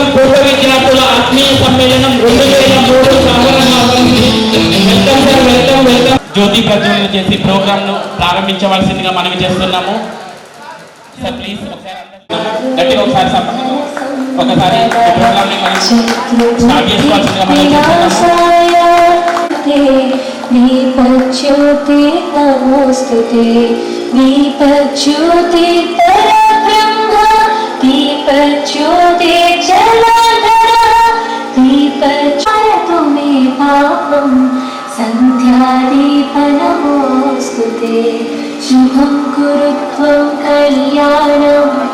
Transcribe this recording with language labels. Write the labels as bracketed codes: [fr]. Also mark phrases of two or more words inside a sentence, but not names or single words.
[te] పూర్వ విద్యార్థుల ఆత్మీయ సమ్మేళనం 2003 సాధారణంగా [en] welcome sir, welcome, welcome. [te] జ్యోతి ప్రజ్వలన చేసి ప్రోగ్రామ్ ను ప్రారంభించవలసిందిగా మనవి చేస్తున్నాము. [en] sir please [te] గట్టిగా ఒకసారి ఒకసారి ప్రోగ్రామ్ ని మనం స్టార్ట్ చేసుకోవాల్సిందిగా మనవి చేస్తున్నాము. [sa] दीपज्योति नमोस्तुते दीपज्योति परब्रह्म दीपज्योति जलाधर दीपज्योति मे पापं सन्ध्यादीप नमोस्तुते शुभं कुरु त्वं कल्याणम्